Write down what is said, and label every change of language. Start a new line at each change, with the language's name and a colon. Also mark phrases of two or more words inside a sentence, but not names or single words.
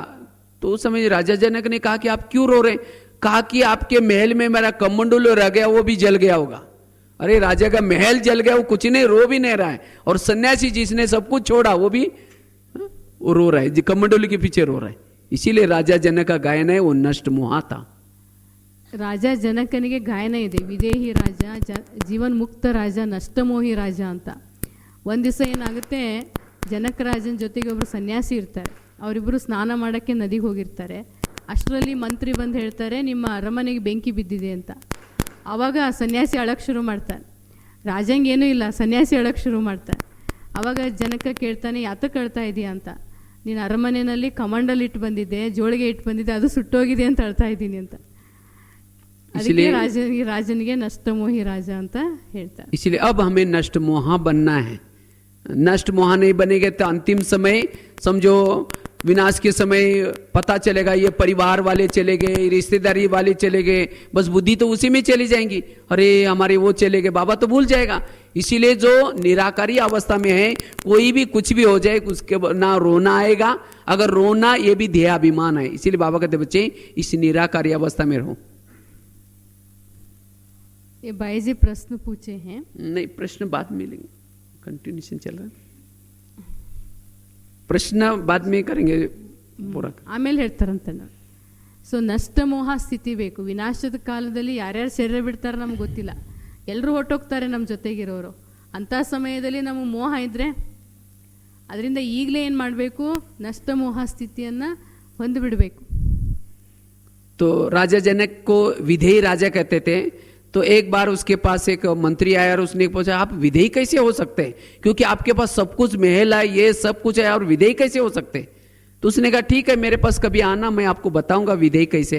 Hindi: तो उस समय राजा जनक ने कहा कि आप क्यों रो रहे? कहा कि आपके महल में मेरा कमंडलू रह गया, वो भी जल गया होगा। अरे राजा का महल जल गया, वो कुछ नहीं, रो भी नहीं रहा है, और सन्यासी जिसने सब कुछ छोड़ा वो भी वो रो रहा है, जी कमंडलू के पीछे रो रहा है। इसीलिए राजा जनक का गायन है वो नष्ट मोहा था।
Kannada: ರಾಜ ಜನಕನಿಗೆ ಗಾಯನ ಇದೆ, ವಿದೇಹಿ ರಾಜ, ಜೀವನ್ ಮುಕ್ತ ರಾಜ, ನಷ್ಟಮೋಹಿ ರಾಜ ಅಂತ. ಒಂದು ದಿವಸ ಏನಾಗುತ್ತೆ, ಜನಕರಾಜನ ಜೊತೆಗೆ ಒಬ್ಬರು ಸನ್ಯಾಸಿ ಇರ್ತಾರೆ. ಅವರಿಬ್ಬರು ಸ್ನಾನ ಮಾಡೋಕ್ಕೆ ನದಿಗೆ ಹೋಗಿರ್ತಾರೆ. ಅಷ್ಟರಲ್ಲಿ ಮಂತ್ರಿ ಬಂದು ಹೇಳ್ತಾರೆ, ನಿಮ್ಮ ಅರಮನೆಗೆ ಬೆಂಕಿ ಬಿದ್ದಿದೆ ಅಂತ. ಆವಾಗ ಸನ್ಯಾಸಿ ಅಳಕ್ಕೆ ಶುರು ಮಾಡ್ತಾನೆ. ರಾಜಂಗೆ ಏನೂ ಇಲ್ಲ, ಸನ್ಯಾಸಿ ಅಳಕ್ಕೆ ಶುರು ಮಾಡ್ತಾನೆ. ಆವಾಗ ಜನಕ ಕೇಳ್ತಾನೆ, ಯಾತಕ್ಕೆ ಅಳ್ತಾ ಇದೆಯಾ ಅಂತ. ನೀನು ಅರಮನೆಯಲ್ಲಿ ಕಮಂಡಲ್ ಇಟ್ಟು ಬಂದಿದ್ದೆ, ಜೋಳಿಗೆ ಇಟ್ಟು ಬಂದಿದ್ದೆ, ಅದು ಸುಟ್ಟೋಗಿದೆ ಅಂತ ಅಳ್ತಾ ಇದ್ದೀನಿ ಅಂತ. ಅದಕ್ಕೆ ರಾಜನಿಗೆ ನಷ್ಟಮೋಹಿ ರಾಜ ಅಂತ ಹೇಳ್ತಾರೆ.
Hindi: इसलिए अब हमें नष्ट मोहा बनना है। नष्ट मोहा नहीं बनेगा तो अंतिम समय समझो विनाश के समय पता चलेगा ये परिवार वाले चले गए, रिश्तेदारी वाले चले गए, बस बुद्धि तो उसी में चली जाएंगी, अरे हमारे वो चले गए, बाबा तो भूल जाएगा। इसीलिए जो निराकारी अवस्था में है, कोई भी कुछ भी हो जाए उसके ना रोना आएगा। अगर रोना ये भी ध्येयाभिमान है। इसीलिए बाबा कहते बच्चे इस निराकारी अवस्था में रहो। ये भाई जी प्रश्न पूछे हैं, नहीं प्रश्न बाद में लेंगे, कंटिन्यूशन चल रहा है, प्रश्न बाद में करेंगे पूरा
Kannada: ಆಮೇಲೆ ಹೇಳ್ತಾರಂತ. ಸೊ ನಷ್ಟಮೋಹ ಸ್ಥಿತಿ ಬೇಕು. ವಿನಾಶದ ಕಾಲದಲ್ಲಿ ಯಾರ್ಯಾರು ಶರೀರ ಬಿಡ್ತಾರೆ ನಮ್ಗೆ ಗೊತ್ತಿಲ್ಲ, ಎಲ್ಲರೂ ಹೊಟ್ಟೋಗ್ತಾರೆ ನಮ್ಮ ಜೊತೆಗಿರೋರು. ಅಂಥ ಸಮಯದಲ್ಲಿ ನಮಗೆ ಮೋಹ ಇದ್ದರೆ ಅದರಿಂದ ಈಗಲೇ ಏನು ಮಾಡಬೇಕು, ನಷ್ಟಮೋಹ ಸ್ಥಿತಿಯನ್ನು ಹೊಂದಿಬಿಡಬೇಕು.
Hindi: तो राजा जनक को विधेयी राजा कहते थे। तो एक बार उसके पास एक मंत्री आया और उसने पूछा, आप विधेयी कैसे हो सकते हैं, क्योंकि आपके पास सब कुछ महल है, ये सब कुछ है, और विधेयी कैसे हो सकते हैं? तो उसने कहा ठीक है, मेरे पास कभी आना, मैं आपको बताऊंगा विधेयी कैसे।